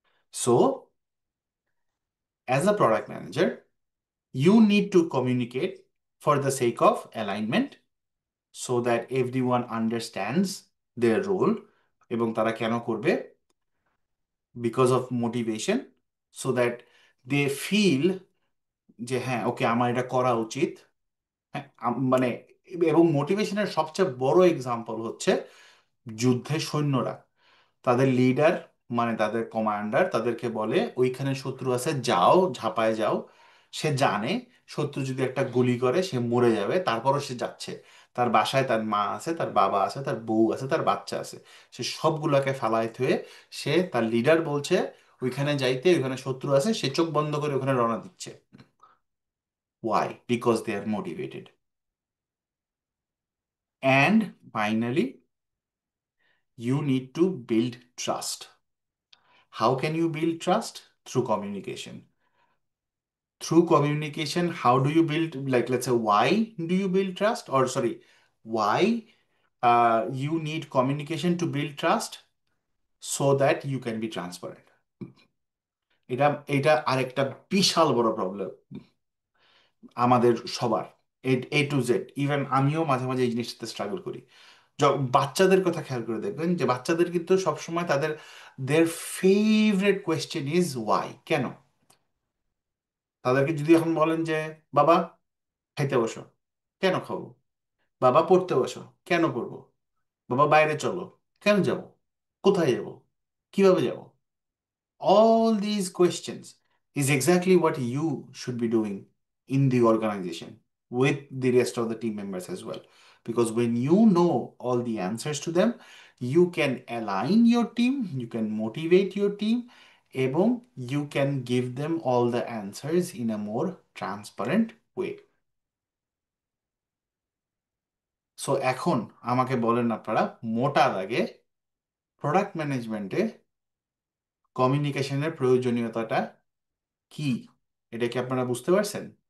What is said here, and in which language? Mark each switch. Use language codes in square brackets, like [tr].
[en] So, as a product manager, you need to communicate for the sake of alignment so that everyone understands their role [bn] এবং তারা কেন করবে, [en] because of motivation, so that they feel [bn] যে হ্যাঁ ওকে আমার এটা করা উচিত। হ্যাঁ, মানে এবং মোটিভেশনের সবচেয়ে বড় এক্সাম্পল হচ্ছে যুদ্ধের সৈন্যরা, তাদের লিডার মানে তাদের কমান্ডার তাদেরকে বলে ওইখানে শত্রু আছে, যাও ঝাঁপায় যাও। সে জানে শত্রু যদি একটা গুলি করে সে মরে যাবে, তারপরও সে যাচ্ছে। তার বাসায় তার মা আছে, তার বাবা আছে, তার বউ আছে, তার বাচ্চা আছে, সে সবগুলোকে ফালায় থুয়ে সে, তার লিডার বলছে ওইখানে যাইতে, ওইখানে শত্রু আছে, সে চোখ বন্ধ করে ওখানে রওনা দিচ্ছে। [en] Why? Because they are motivated. And finally, you need to build trust. How can you build trust? Through communication. Through communication, how do you build, like, let's say, why do you build trust? Or, sorry, why you need communication to build trust? So that you can be transparent. [bn] এটা এটা আরেকটা বিশাল বড় problem আমাদের সবার, A to Z। Even আমিও মাঝে মাঝে এই জিনিসটাতে স্ট্রাগল করি। বাচ্চাদের কথা খেয়াল করে দেখবেন যে বাচ্চাদের কিন্তু সবসময় তাদের দের ফেভারিট কোয়েশ্চেন ইজ ওয়াই, কেন। তাদেরকে যদি এখন বলেন যে বাবা খাইতে বসো, কেন খাবো? বাবা পড়তে বসো, কেন পড়বো? বাবা বাইরে চলো, কেন যাব? কোথায় যাব? কিভাবে যাব? [en] All these questions is exactly what you should be doing in the organization with the rest of the team members as well. Because when you know all the answers to them, you can align your team, you can motivate your team, এবং you can give them all the answers in a more transparent way. [bn] So এখন আমাকে বলেন আপনারা, মোটা দাগে product ম্যানেজমেন্টে কমিউনিকেশনের প্রয়োজনীয়তাটা কি, এটা কি আপনারা বুঝতে পারছেন?